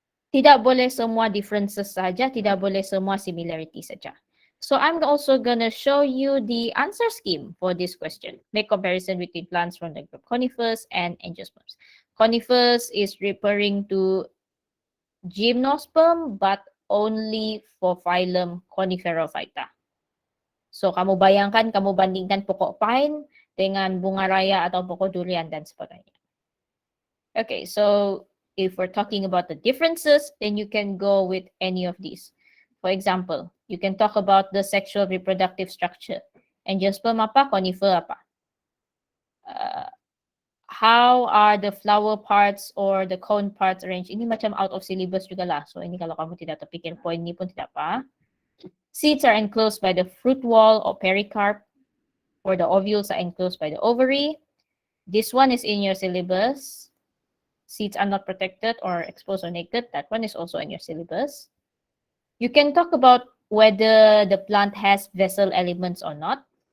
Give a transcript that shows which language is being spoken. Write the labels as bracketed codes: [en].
[ms] Tidak boleh semua differences saja, tidak boleh semua similarity saja. [en] So I'm also gonna show you the answer scheme for this question. Make comparison between plants from the group conifers and angiosperms. Conifers is referring to gymnosperm, but only for phylum Coniferophyta. [ms] So kamu bayangkan, kamu bandingkan pokok pine dengan bunga raya atau pokok durian dan sebagainya. [en] Okay, so if we're talking about the differences, then you can go with any of these. For example, you can talk about the sexual reproductive structure. [ms] Angiosperm apa, conifer apa. [en] How are the flower parts or the cone parts arranged? [ms] Ini macam [en] out of syllabus [ms] juga lah. So ini kalau kamu tidak terpikir point ini pun tidak apa. [en] Seeds are enclosed by the fruit wall or pericarp, or the ovules are enclosed by the ovary. This one is in your syllabus. Seeds are not protected or exposed or naked. That one is also in your syllabus. You can talk about whether the plant has vessel elements or not.